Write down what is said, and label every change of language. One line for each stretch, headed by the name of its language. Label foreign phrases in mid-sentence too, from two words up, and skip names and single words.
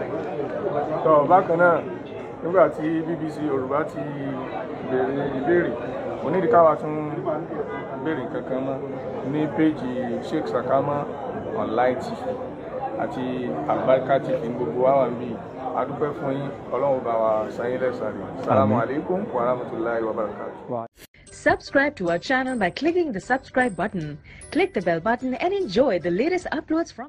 Yoruba: tọ́ bákan náà nígbà tí BBC Yorùbá ti béèrè ìbéèrè onídìí káwa tún béèrè kankan mọ́ ní péjì Sheikh Sakama online TV àti Albarka TV ní gbogbo wa wà ń bí. A dúpẹ́ fún yín, Ọlọ́run bá wa san yín lẹ́san rẹ̀.
Arabic: السلام عليكم ورحمة الله وبركاته.
English: Subscribe to our channel by clicking the subscribe button. Click the bell button and enjoy the latest uploads from